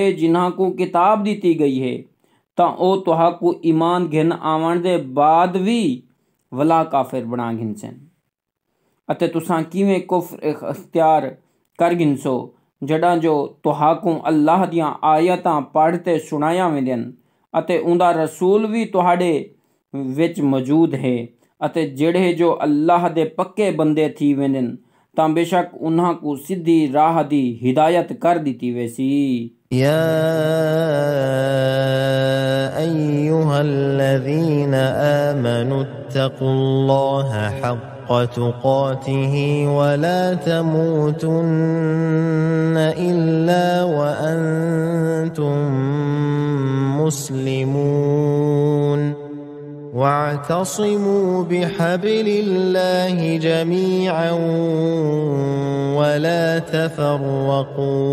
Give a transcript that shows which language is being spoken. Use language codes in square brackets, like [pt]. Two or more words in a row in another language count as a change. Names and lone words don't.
[skr] جنہاں کو کتاب دی گئی ہے تاں او تہاکوں ایمان گھن آوݨ دے بعد بھی ولا کافر بݨا گھنسن اتے تساں کیویں کفر اختیار کر گھنسو جڑا جو تہاکوں اللہ دیاں آیتاں پڑھتے سݨایا ویندن اتے اوندا رسول بھی تہاڈے وچ موجود ہے اتے جیڑے جو اللہ دے پکے بندے تھی ویندن تاں بیشک انہاں کو سیدھی راہ دی ہدایت کر دی ویسی. [ar] يا أيها الذين آمنوا اتقوا الله حق تقاته ولا تموتن إلا وأنتم مسلمون واعتصموا بحبل الله جميعا ولا تفرقوا